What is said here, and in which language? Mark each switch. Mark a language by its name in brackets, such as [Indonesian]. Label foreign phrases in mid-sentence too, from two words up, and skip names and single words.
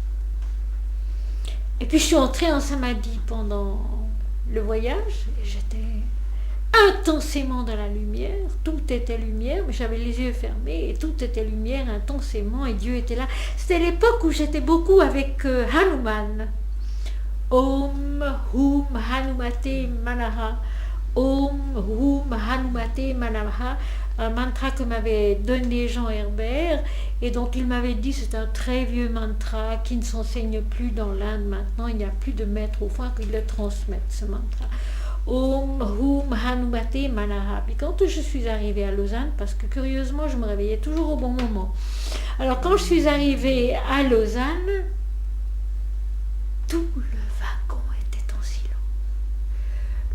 [French] Et puis je suis entrée en samadhi pendant le voyage. Et j'étais intensément dans la lumière. Tout était lumière, mais j'avais les yeux fermés. Et tout était lumière intensément. Et Dieu était là. C'était l'époque où j'étais beaucoup avec Hanuman. [Sanskrit] ॐ हुं हनुमते नमः. ॐ हुं हनुमते नमः. [French] Un mantra que m'avait donné Jean Herbert et dont il m'avait dit c'est un très vieux mantra qui ne s'enseigne plus dans l'Inde maintenant, il n'y a plus de maître au fond qui le transmette ce mantra. [Sanskrit] ॐ हुं हनुमते नमः. [French] Puis quand je suis arrivée à Lausanne, parce que curieusement je me réveillais toujours au bon moment, alors quand je suis arrivée à Lausanne, tout le wagon était en silence.